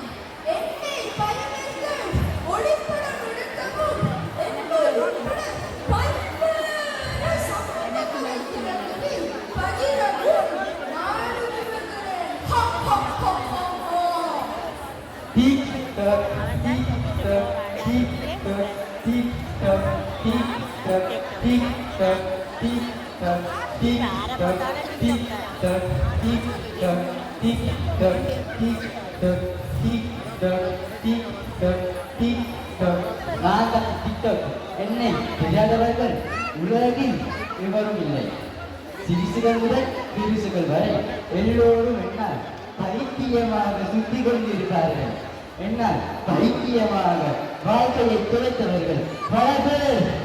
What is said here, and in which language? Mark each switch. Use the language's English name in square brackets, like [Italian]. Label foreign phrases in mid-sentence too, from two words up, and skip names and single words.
[Tamil] என்னை பயனர்கள் ஒளிப்படம் எடுக்கவும் என்னோடு உட்பட பல்வேறு சமூக வலைத்தளங்களில் பகிரவும் நான் விரும்புகிறேன். [English] Tick tock, tick tock, tick tock, tick tock, tick tock, tick tock, tick tock, tick tock, tick tock, tick tock, tick tock, tick tock, tick tock, tick tock, tick tock. [Tamil] நான் தான் டிக்டாக். என்னை தெரியாதவர்கள் உலகில் எவரும் இல்லை. சிறுசுகள் முதல் பெருசுகள் வரை எல்லோரும் என்னால் பைத்தியமாக சுத்தி கொண்டிருக்கிறார்கள். என்னால் பைத்தியமாக வாழ்க்கையை துளைத்தவர்கள் பல பேர்.